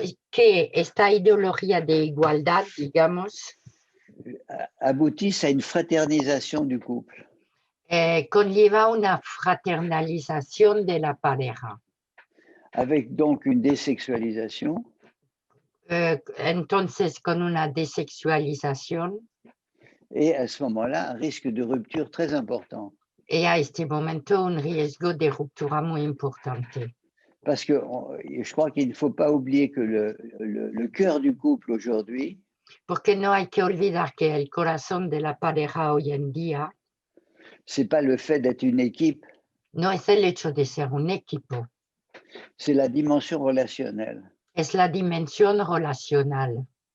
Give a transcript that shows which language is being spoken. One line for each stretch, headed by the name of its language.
Spanish: que esta ideología de igualdad, digamos,
French: aboutisse à une fraternisation du couple.
Spanish: conlleva una fraternalización de la pareja.
French: Avec donc une désexualisation.
Spanish: Entonces, con una desexualización.
French: Et à ce moment-là, un risque de rupture très important.
Spanish: Et a este momento un riesgo de ruptura muy importante.
French: Parce que je crois qu'il ne faut pas oublier que le cœur du couple aujourd'hui,
Spanish: porque no hay que olvidar que el corazón de la pareja hoy en día
French: c'est pas le fait d'être une équipe,
Spanish: no es el hecho de ser un equipo,
French: c'est la dimension relationnelle,
Spanish: es la dimensión relacional,